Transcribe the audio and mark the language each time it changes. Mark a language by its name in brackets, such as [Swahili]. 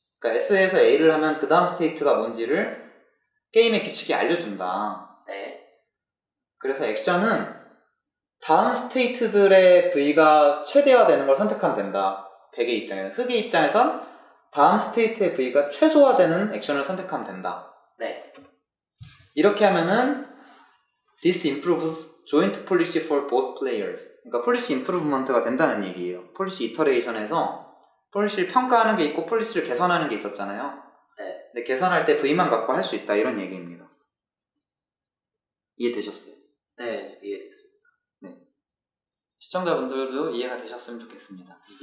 [Korean] 그러니까 S에서 A를 하면 그 다음 스테이트가 뭔지를 게임의 규칙이 알려준다. 네. 그래서 액션은 다음 스테이트들의 V가 최대화되는 걸 선택하면 된다. 백의 입장에는. 흑의 입장에선 다음 스테이트의 V가 최소화되는 액션을 선택하면 된다. 네. 이렇게 하면은 [English] This improves joint policy for both players. [Korean] 그러니까 policy improvement가 된다는 얘기예요. policy iteration에서 policy를 평가하는 게 있고 policy를 개선하는 게 있었잖아요. 네. 근데 개선할 때 V만 갖고 할 수 있다 이런 얘기입니다. 이해되셨어요? 네. 이해됐습니다. 시청자분들도 이해가 되셨으면 좋겠습니다.